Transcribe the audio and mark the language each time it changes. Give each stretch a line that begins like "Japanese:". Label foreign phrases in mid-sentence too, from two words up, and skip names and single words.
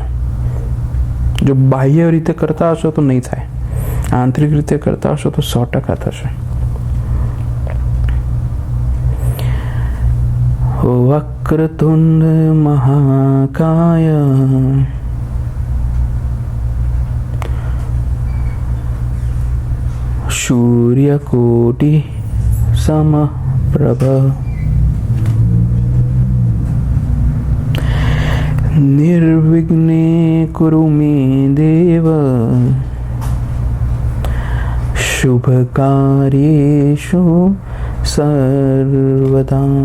Gujarati: જો બાહ્ય રીતે કરતા હશો તો નહીં થાય, આંતરિક રીતે કરતા હશો તો 100% થશે.
Sanskrit: વક્રતુંડ મહાકાય सूर्यकोटि समप्रभ निर्विघ्ने कुरु मे देव शुभकार्येषु सर्वदा।